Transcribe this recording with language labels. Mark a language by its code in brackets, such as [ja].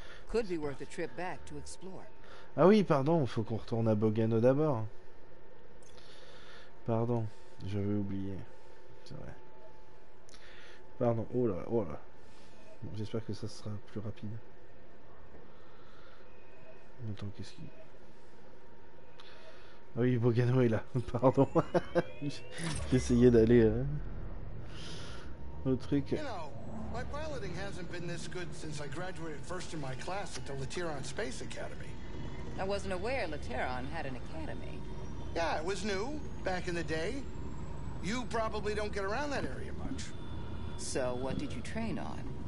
[en] Could be worth a trip back to explore. [fr] Ah oui pardon, faut qu'on retourne à Bogano d'abord. Pardon, j'avais oublié. C'est vrai. Pardon, oh là, oh là. Bon, j'espère que ça sera plus rapide. Attends, qu'est-ce qui. Ah oui, Bogano est là, pardon. J'essayais d'aller au truc. [en] You know, my piloting hasn't been this good since I graduated first in my class at the Lateron Space Academy. I wasn't aware Lateron had an academy. Yeah, it was new back in the day. You probably don't get around that area much. So what did you train on?